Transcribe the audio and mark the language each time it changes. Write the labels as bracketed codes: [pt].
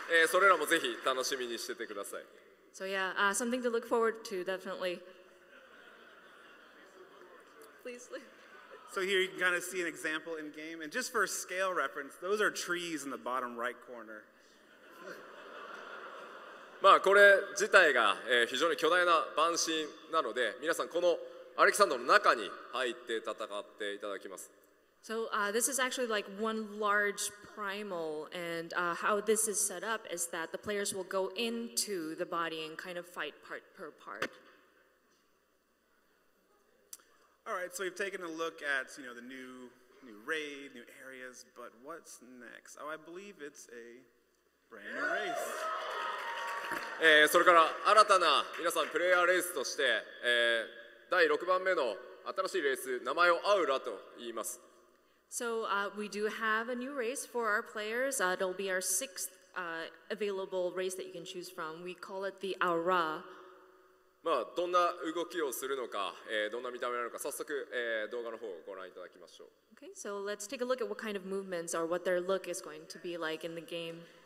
[ja] それらもぜひ楽しみにしててください。 [en] So yeah, something to look forward to, definitely. Please. So here you can kind of see an example in game, and just for scale reference, those are trees in the bottom right corner. [ja] まあこれ自体が、非常に巨大な板身なので、皆さんこのアレキサンダーの中に入って戦っていただきます。 [en] So this is actually like one large primal, and how this is set up is that the players will go into the body and kind of fight part per part. All right, so we've taken a look at the new raid, new areas, but what's next? Oh, I believe it's a brand new race. [ja] それから新たな皆さんプレイヤーレースとして、第6番目の新しいレース、名前をアウラと言います。 [en] So we do have a new race for our players. It'll be our 6th available race that you can choose from. We call it the Aura. [ja] まあどんな動きをするのか、どんな見た目なのか、早速、動画の方をご覧いただきましょう。 [en] Okay, so let's take a look at what kind of movements or what their look is going to be like in the game.